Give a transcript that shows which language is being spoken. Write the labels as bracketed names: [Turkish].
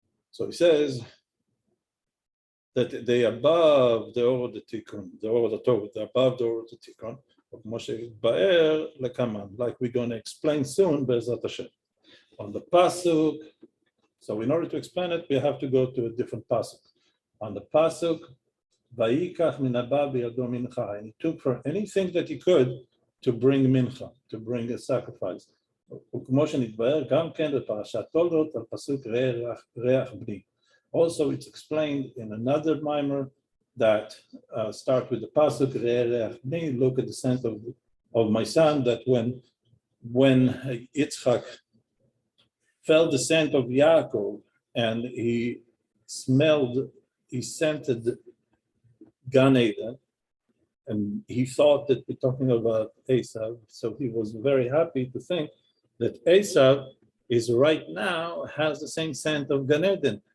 [English] So he says that they above the Or the Tikkun, the Or the Tohu, they're above the Or the Tikkun of Moshe Ba'er Lekaman, like we're going to explain soon, Be'ezrat Hashem. On the pasuk, So in order to explain it, we have to go to a different pasuk. On the pasuk, [Hebrew] Vayikach min haba biyado mincha, [English] and he took for anything that he could to bring mincha, to bring a sacrifice. [Hebrew] וכמו שנתבהר גם כן בפרשת תולדות על פסוק ריח בני. [English] Also, it's explained in another mimer that start with the pasuk [Hebrew] ריח bni. [English] Look at the scent of my son. That when Yitzchak felt the scent of Yaakov and he scented Gan Eden, and he thought that we're talking about Esav, so he was very happy to think that Esav is right now has the same scent of Gan Eden.